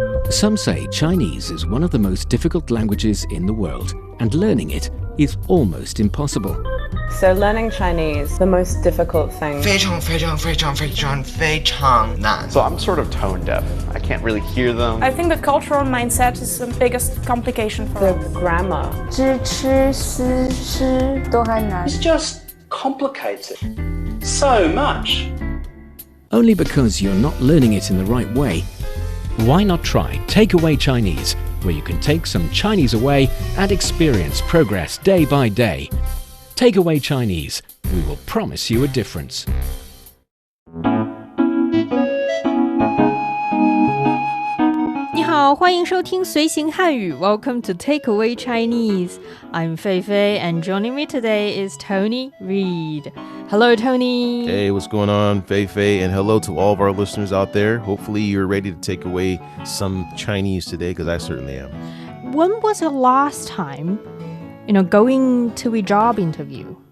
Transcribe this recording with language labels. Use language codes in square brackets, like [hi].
[en] Some say Chinese is one of the most difficult languages in the world, and learning it is almost impossible. So learning Chinese, the most difficult thing. [zh] 非常非常非常非常非常难 [en] So I'm sort of tone deaf. I can't really hear them. I think the cultural mindset is the biggest complication for The us. grammar. [zh] 知吃思诗都还难 [en] It's just complicated so much. Only because you're not learning it in the right way. Why not try Takeaway Chinese, where you can take some Chinese away and experience progress day by day. Takeaway Chinese, we will promise you a difference. [zh] 你好，欢迎收听随行汉语 [en] Welcome to Takeaway Chinese. I'm Fei Fei and joining me today is Tony Reed. Hello, Tony. Hey, what's going on, Fei Fei? And hello to all of our listeners out there. Hopefully you're ready to take away some Chinese today, because I certainly am. When was your last time, going to a job interview?